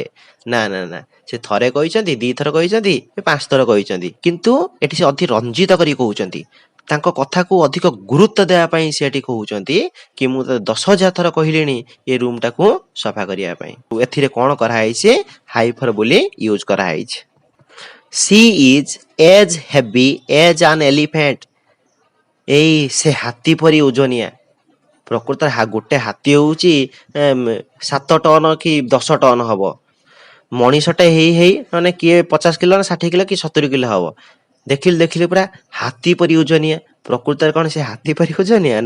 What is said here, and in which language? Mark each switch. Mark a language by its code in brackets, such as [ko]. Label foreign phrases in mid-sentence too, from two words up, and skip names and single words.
[or] ନା ନା ନା, ସେ ଥରେ କହିଛନ୍ତି, 2 ଥର କହିଛନ୍ତି, 5 ଥର କହିଛନ୍ତି, କିନ୍ତୁ ଏଠି ସେ ଅତି ରଞ୍ଜିତ କରି କହୁଛନ୍ତି। ତାଙ୍କ କଥାକୁ ଅଧିକ ଗୁରୁତ୍ୱ ଦେବା ପାଇଁ ସେ ଏଠି କହୁଛନ୍ତି କି ମୁଁ ତ 10,000 ଥର କହିଲିଣି ଏ ରୁମଟାକୁ ସଫା କରିବା ପାଇଁ। ଏଥିରେ କଣ କରାହେଇଛି? ହାଇଫର ବୋଲି ୟୁଜ କରାହେଇଛି। [en] She is as heavy as an elephant. [or] ଏଇ ସେ ହାତୀ ପରି ଓଜନିଆ। ପ୍ରକୃତରେ ଗୋଟେ ହାତୀ ହଉଛି 7 ଟନ କି 10 ଟନ ହବ। ମଣିଷଟେ ହେଇ ହେଇ ମାନେ କିଏ 50 କିଲୋ ନା 60 କିଲୋ କି 70 କିଲୋ ହବ। ଦେଖିଲି ପୁରା ହାତୀ ପରି ଓଜନିଆ। ପ୍ରକୃତରେ କଣ ସେ ହାତୀ ପରି ଓଜନିଆ?